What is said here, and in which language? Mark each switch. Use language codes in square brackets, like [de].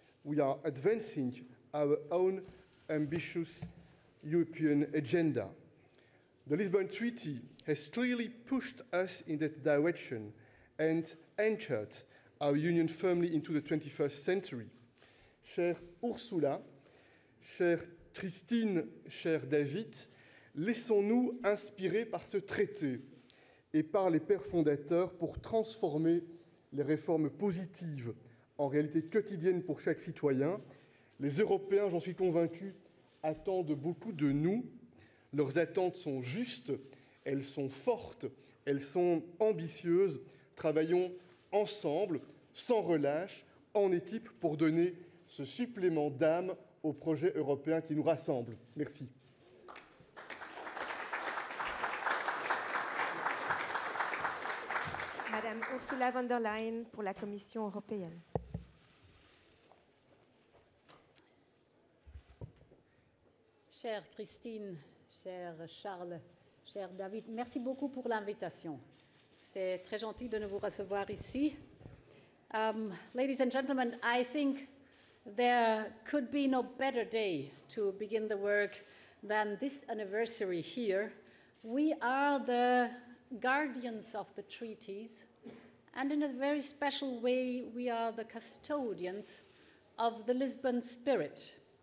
[en] We are advancing our own ambitious European agenda. The Lisbon Treaty has clearly pushed us in that direction and anchored our union firmly into the 21st century. [fr] Chère Ursula, chère Christine, cher David, laissons-nous inspirer par ce traité et par les pères fondateurs pour transformer les réformes positives en réalité quotidienne pour chaque citoyen. Les Européens, j'en suis convaincu, attendent beaucoup de nous. Leurs attentes sont justes, elles sont fortes, elles sont ambitieuses. Travaillons ensemble, sans relâche, en équipe, pour donner ce supplément d'âme au projet européen qui nous rassemble. Merci. Madame Ursula von der Leyen pour la Commission européenne. Chère Christine, cher Charles, cher David, merci beaucoup pour l'invitation. C'est très gentil de nous recevoir ici. [en] Ladies and gentlemen, I think there could be no better day to begin the work than this anniversary here. We are the guardians of the treaties, and in a very special way, we are the custodians of the Lisbon spirit.